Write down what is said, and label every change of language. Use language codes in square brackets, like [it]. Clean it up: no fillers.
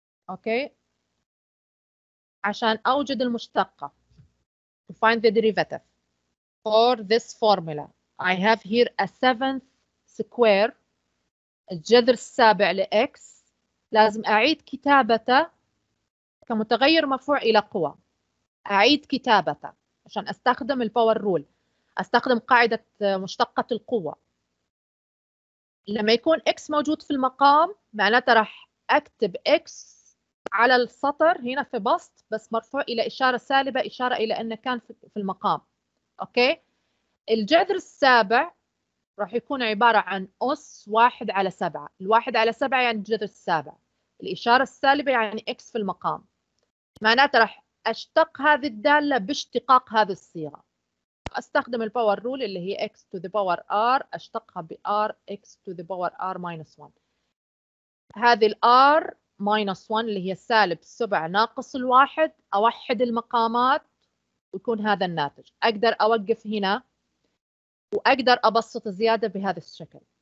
[en] Okay, [ar] عشان أوجد المشتقة, [en] to find the derivative for this formula, I have here a 7th square, [ar] الجذر السابع لx، لازم أعيد كتابته كمتغير مرفوع إلى قوة. أعيد كتابته عشان أستخدم الباور رول، أستخدم قاعدة مشتقة القوة. لما يكون x موجود في المقام معناته راح أكتب x على السطر هنا في بسط، بس مرفوع إلى إشارة سالبة، إشارة إلى أنه كان في المقام. أوكي، الجذر السابع راح يكون عبارة عن أس 1/7. 1/7 يعني الجذر السابع، الإشارة السالبة يعني x في المقام، معناته راح أشتق هذه الدالة باشتقاق هذه الصيغة. أستخدم الباور رول اللي هي [en] x to the power r، [ar] أشتقها ب [en] r x to the power r minus 1. [ar] هذه ال r minus 1 اللي هي سالب 7 ناقص 1، أوحد المقامات ويكون هذا الناتج. أقدر أوقف هنا وأقدر أبسط زيادة بهذا الشكل.